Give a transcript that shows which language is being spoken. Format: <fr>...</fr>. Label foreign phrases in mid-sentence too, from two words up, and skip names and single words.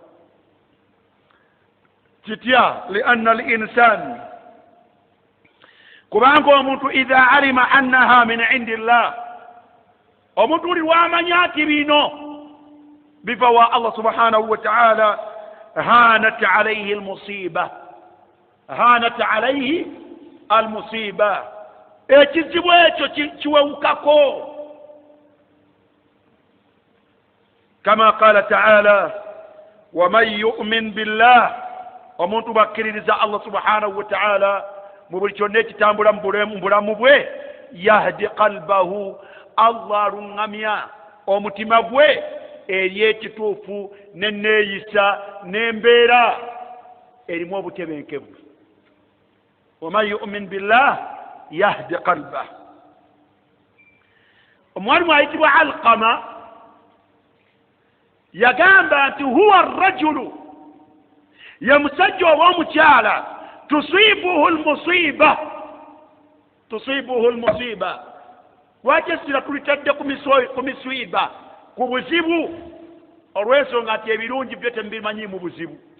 <ar>kitya لأن الإنسان</ar> <lg>kubanga omuntu</lg> <ar>إذا علم أنه من عند الله</ar> <lg>omuntu uli wamanya nti bino biva wa</lg> <ar>الله سبحانه وتعالى هانت عليه المصيبة هانت عليه المصيبة</ar> <lg>ekizibu ekyo kiwewukako</lg> <ar>كما قال تعالى ومن يؤمن بالله</ar> <lg>omuntu bakkiririza Allah</lg> <ar>سبحانه وتعالى</ar> <lg>mu buli kyonna ekitambula mu bulamu bwe</lg> <ar>يهد قلبه</ar> <lg>Allah alungamya omutima gwe eri ekituufu n'enneeyisa n'embeera erimu obutebenkevu</lg> <ar>ومن يؤمن بالله يهد قلبه</ar> <lg>omwalimu ayitibwa Alqama yagamba nti</lg> <ar>هو الرجل</ar> <lg>ye musajja oba omukyala</lg> <ar>تصيبه المصيبة</ar> <lg>lwaki essira tulitadde ku miswiba ku buzibu olw'ensonga nti ebirungi byo temubimanyi mu buzibu</lg>